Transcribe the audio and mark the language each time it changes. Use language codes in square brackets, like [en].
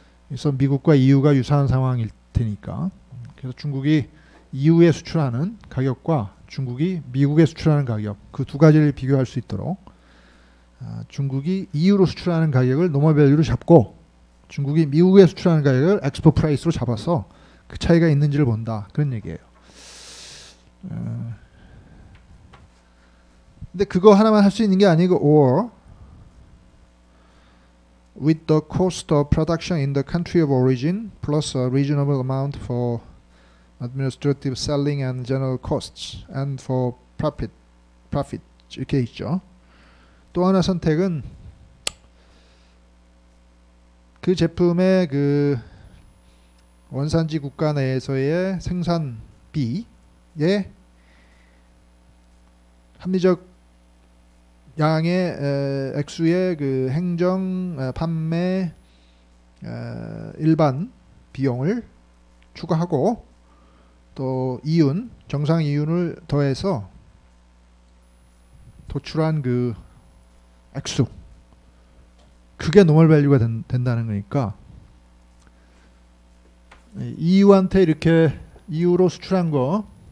[ko] 그래서 미국과 EU가 유사한 상황일 테니까. 그래서 중국이 EU에 수출하는 가격과 중국이 미국에 수출하는 가격, 그 두 가지를 비교할 수 있도록 중국이 EU로 수출하는 가격을 노멀 밸류로 잡고 중국이 미국에 수출하는 가격을 엑스포 프라이스로 잡아서 그 차이가 있는지를 본다, 그런 얘기예요. 근데 그거 하나만 할 수 있는 게 아니고 [en] or with the cost of production in the country of origin plus a reasonable amount for administrative selling and general costs and for profit [ko] 이렇게 있죠. 또 하나 선택은 그 제품의 그 원산지 국가 내에서의 생산비의 합리적 양의 액수의 그 행정, 판매, 일반 비용을 추가하고 또 이윤, 정상 이윤을 더해서 도출한 그 액수, 그게 노멀 밸류가 된다는 거니까 EU한테 이렇게 EU로 수출한 거